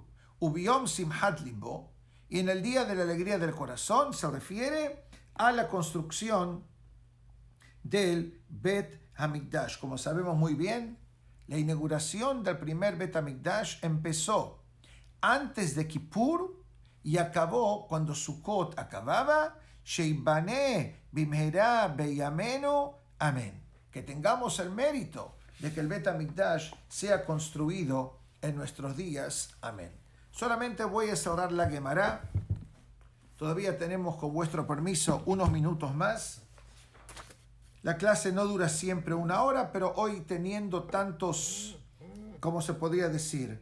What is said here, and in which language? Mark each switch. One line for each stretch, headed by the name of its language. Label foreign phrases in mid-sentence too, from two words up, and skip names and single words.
Hebrew: וביום שמחת לבו,
Spanish: y en el día de la alegría del corazón se refiere a la construcción del Bet HaMikdash. Como sabemos muy bien, la inauguración del primer Bet HaMikdash empezó antes de Kippur y acabó cuando Sukkot acababa.
Hebrew: שייבנה במהרה בימינו.
Spanish: Amén. Que tengamos el mérito de que el Bet HaMikdash sea construido en nuestros días. Amén. Solamente voy a cerrar la Gemara. Todavía tenemos, con vuestro permiso, unos minutos más. La clase no dura siempre 1 hora, pero hoy teniendo tantos, ¿cómo se podría decir?